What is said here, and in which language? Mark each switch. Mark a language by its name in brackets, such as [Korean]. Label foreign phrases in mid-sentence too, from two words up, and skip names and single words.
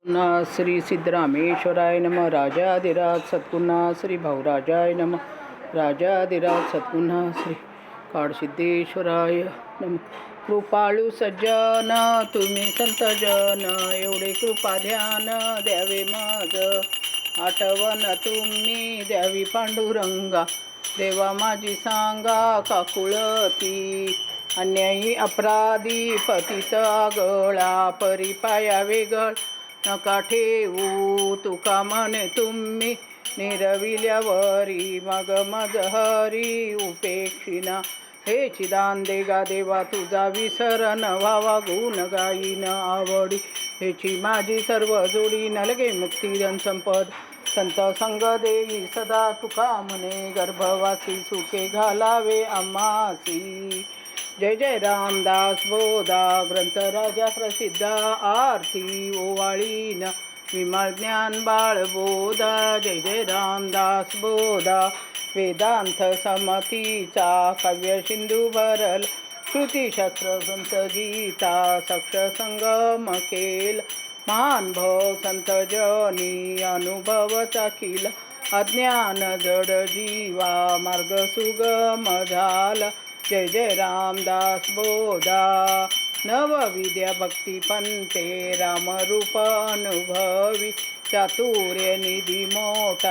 [Sanskrit] ना श्री सिद्धरामेश्वराय नमः. राजाधिराज सद्गुणा श्री भाऊराजाय नमः. राजाधिराज सद्गुणा श्री काळसिद्धेश्वराय नमः. [Marathi] कृपाळू सज्जन तुम्ही संतजन, एवढे कृपा ध्यान द्यावे माझ. आठवण तुम्ही द्यावी पांडुरंगा, देवा माझी सांगा काकुळती. अन्यायी अपराधी पतित आगळा, परिपाया वेगळ नका ठेवू. तुका म्हणे तुम्ही निरविल्यावरी, मग मज हरी उपेक्षिना. हे चिदान देगा देवा तुझा विसर न व्हावा, गुण गाईन आवडी हेची माझी सर्व जोडी. नलगे मुक्ती धन संपद संत संग देई सदा, तुका म्हणे गर्भवासी सुखे घालावे आम्हासी. जय जय रामदास बोधा ग्रंथ राजा प्रसिद्ध, आरती ओवाळीन विमल ज्ञान बाळबोधा. जय जय रामदास बोधा वेदांत समतीचा, काव्य सिंधू भरल श्रुतीशास्त्र ग्रंथ गीता. सक्ष संगम केल महान भव संत जनी, अनुभव चाखील अज्ञान जड जीवा, मार्ग सुगम झाला. जय जय रामदास बोधा नवविद्या भक्ती पंथे, रामरूप अनुभवी चातुर्य निधी मोठा.